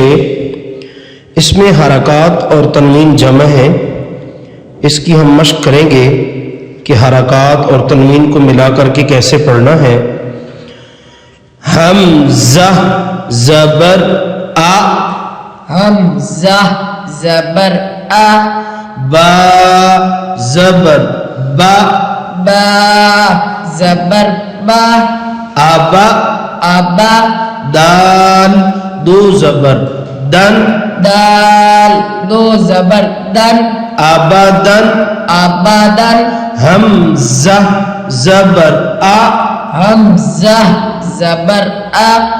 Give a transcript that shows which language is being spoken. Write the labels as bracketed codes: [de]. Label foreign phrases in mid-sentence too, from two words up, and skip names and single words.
[ur] اس میں حرکات اور تنوین جمع ہے۔ اس کی ہم مشق کریں گے کہ حرکات اور تنوین کو ملا کر کے کیسے پڑھنا ہے۔ حمزہ زبر آ، حمزہ زبر آ، با زبر با، با زبر با، آبا ابا دال دو زبر دن، دال دو زبر دن، آبادن ابدن حمزہ زبر آ، حمزہ زبر آ،